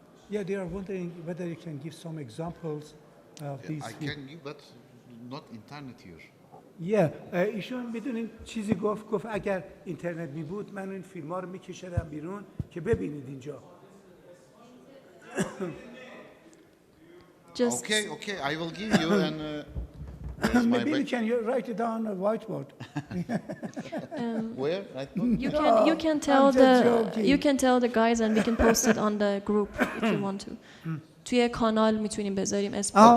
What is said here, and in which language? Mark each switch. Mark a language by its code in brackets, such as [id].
[en] Yeah, they are wondering whether you can give some examples of these. I can give, but not internet here. [fa] Yeah, ایشون میدونین چیزی گفت اگر اینترنت می بود من این فیلم ها رو میکشیدم بیرون که ببینید اینجا. [en] Okay, I will give you and maybe you can write it down on a whiteboard. Where? You can tell the guys and we can post it on the group if you want to. [fa] توی کانال میتونیم بذاریم اسم.